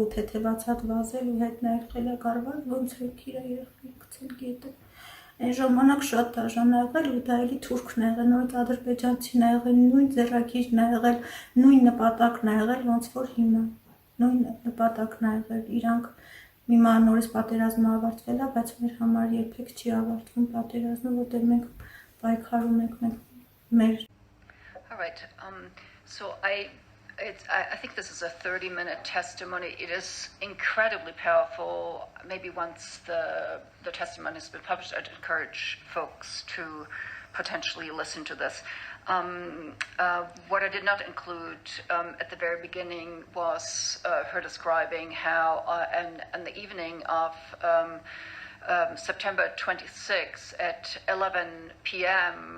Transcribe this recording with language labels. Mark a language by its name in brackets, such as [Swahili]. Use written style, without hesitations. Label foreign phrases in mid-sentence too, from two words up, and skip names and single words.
[Armenian] ու թեթևացած վազել ու հետ նայել խելագարված, ոնց է իր երեխային գցել գետը։ Այն ժամանակ շատ դաժան ա եղել ու դա էլի թուրքն ա եղել, նույն ադրբեջանցին ա եղել, նույն ձեռագիրն ա եղել, նույն նպատակն ա եղել, ոնց որ հիմա, նույն նպատակն ա եղել, իրանք հիմա նորից պատերազմը ավարտվել ա, բայց մեր համար երբեք չի ավարտվում պատերազմը, որտեղ մենք պայքարում ենք մեր [English] All right. So I think this is a 30-minute testimony. It is incredibly powerful. Maybe once the testimony has been published, I'd encourage folks to potentially listen to this. What I did not include at the very beginning was her describing how on the evening of September 26 at 11 p.m.